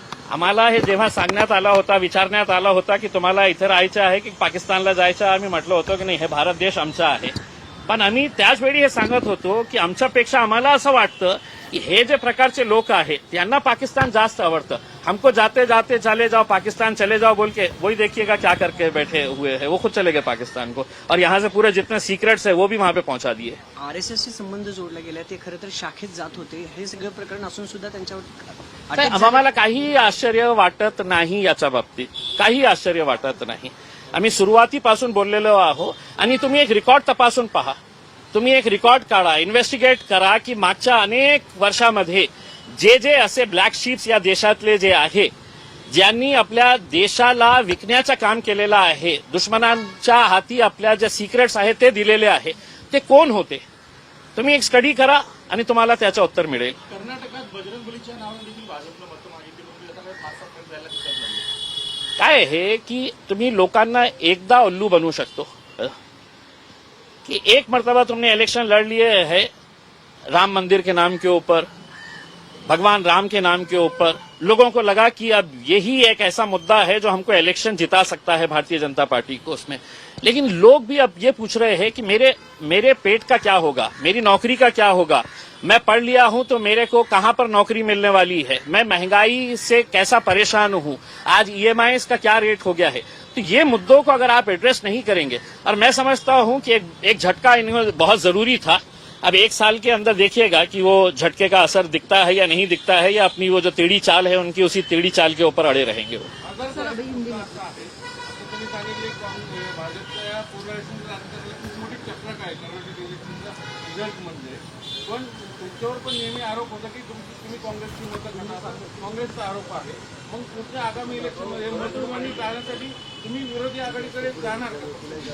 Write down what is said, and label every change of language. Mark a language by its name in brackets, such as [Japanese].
[Marathi] आम्हाला हे जेव्हा सांगण्यात आला होता, विचारण्यात आला होता की तुम्हाला इथे राहायचं आहे की पाकिस्तानला जायचं आहे, आम्ही म्हटलं होतं की नाही, हे भारत देश आमचा आहे. पण आम्ही त्याचवेळी हे सांगत होतो की आमच्यापेक्षा आम्हाला असं वाटतं की हे जे प्रकारचे लोक आहेत त्यांना पाकिस्तान जास्त आवडतं. [Hindi] हमको जाते जाते चले जाओ, पाकिस्तान चले जाओ बोल के वही देखिएगा क्या करके बैठे हुए हैं, वो खुद चले गए पाकिस्तान को और यहाँ से पूरे जितने सीक्रेट्स है वो भी वहां पे पहुंचा दिए. [Marathi] RSSशी संबंध जोडला गेला, ते खरं तर शाखेत जात होते, हे सगळं प्रकरण असून सुद्धा त्यांच्यावर आम्हाला काही आश्चर्य वाटत नाही, याच्या बाबतीत काही आश्चर्य वाटत नाही. आम्ही सुरुवातीपासून बोललेलो आहोत आणि तुम्ही एक रेकॉर्ड तपासून पहा, तुम्ही एक रेकॉर्ड काढा, इन्व्हेस्टिगेट करा की मागच्या अनेक वर्षामध्ये जे जे असे ब्लॅक शिप्स या देशातले जे आहे, ज्यांनी आपल्या देशाला विकण्याचं काम केलेलं आहे, दुश्मनांच्या हाती आपल्या ज्या सिक्रेट्स आहेत ते दिलेले आहे, ते कोण होते. तुम्ही एक स्टडी करा आणि तुम्हाला त्याचं उत्तर मिळेल. कर्नाटकात बजरंग बलीच्या नावाने देखील भाजपला मतं मागितली, पण आता काही फारसा फरक जायला दिसत नाही. काय आहे की तुम्ही लोकांना एकदा उल्लू बनवू शकतो [Hindi] कि एक मर्तबा तुमने इलेक्शन लड़ लिए है राम मंदिर के नाम के ऊपर, भगवान राम के नाम के ऊपर, लोगों को लगा कि अब यही एक ऐसा मुद्दा है जो हमको इलेक्शन जिता सकता है भारतीय जनता पार्टी को उसमें. लेकिन लोग भी अब ये पूछ रहे हैं कि मेरे पेट का क्या होगा, मेरी नौकरी का क्या होगा, मैं पढ़ लिया हूं तो मेरे को कहां पर नौकरी मिलने वाली है, मैं महंगाई से कैसा परेशान हूं, आज EMIs का क्या रेट हो गया है. तो ये मुद्दों को अगर आप एड्रेस नहीं करेंगे, और मैं समझता हूं कि एक झटका इन्हें बहुत जरूरी था. अब 1 साल के अंदर देखिएगा कि वो झटके का असर दिखता है या नहीं दिखता है, या अपनी वो जो टेढ़ी चाल है उनकी उसी टेढ़ी चाल के ऊपर अड़े रहेंगे वो. अगर सर अभी [Marathi] हिंदी भाषा आहे, आता तुम्ही सांगितले भाजपच्या या पूर्ण इलेक्शनच्या राजकारणाला खूप मोठी चक्रक आहे कर्नाटक इलेक्शनच्या रिझल्टमध्ये. पण तुमच्यावर पण नेहमी आरोप होता की तुम्ही काँग्रेसची मतं खाणार, काँग्रेसचा आरोप आहे. मग पुढच्या आगामी इलेक्शनमध्ये मतप्रमाणे टाळण्यासाठी तुम्ही विरोधी आघाडीकडे जाणार का?